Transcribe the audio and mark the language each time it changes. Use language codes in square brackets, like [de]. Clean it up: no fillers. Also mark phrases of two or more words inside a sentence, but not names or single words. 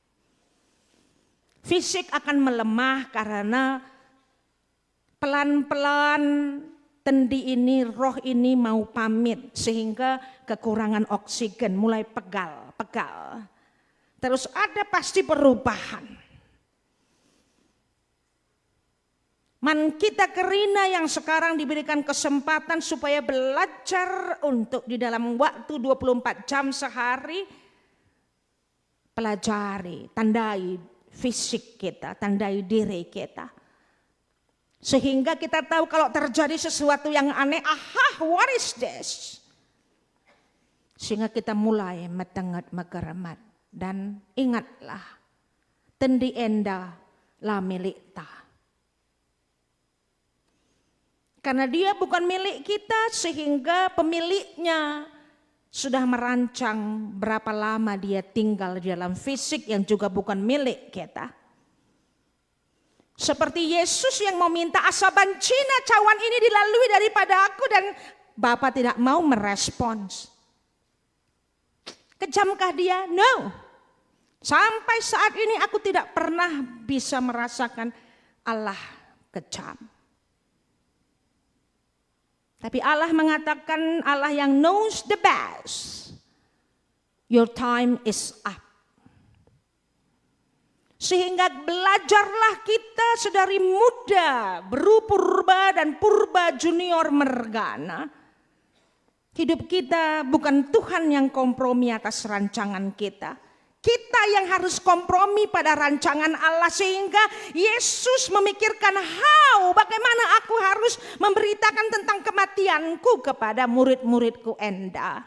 [id] Fisik akan melemah karena pelan-pelan tendi ini, roh ini mau pamit. Sehingga kekurangan oksigen mulai pegal. Terus ada pasti perubahan. [btx] Man kita Kerina [id] yang sekarang diberikan kesempatan supaya belajar untuk di dalam waktu 24 jam sehari pelajari, tandai fisik kita, tandai diri kita. Sehingga kita tahu kalau terjadi sesuatu yang aneh, [en] what is this? [id] Sehingga kita mulai [btx] metenget megeremat [id] dan ingatlah [btx] tendi enda la milik ta. [id] Karena dia bukan milik kita sehingga pemiliknya sudah merancang berapa lama dia tinggal di dalam fisik yang juga bukan milik kita. Seperti Yesus yang mau minta asaban Cina cawan ini dilalui daripada aku dan Bapa tidak mau merespons. Kejamkah dia? No. Sampai saat ini aku tidak pernah bisa merasakan Allah kejam. Tapi Allah mengatakan Allah yang [en] knows the best. Your time is up. [id] Sehingga belajarlah kita sedari muda Bro Purba dan Purba Junior Mergana Hidup kita bukan Tuhan yang kompromi atas rancangan kita. Kita yang harus kompromi pada rancangan Allah, sehingga Yesus memikirkan bagaimana aku harus memberitakan tentang kematianku kepada murid-muridku Enda.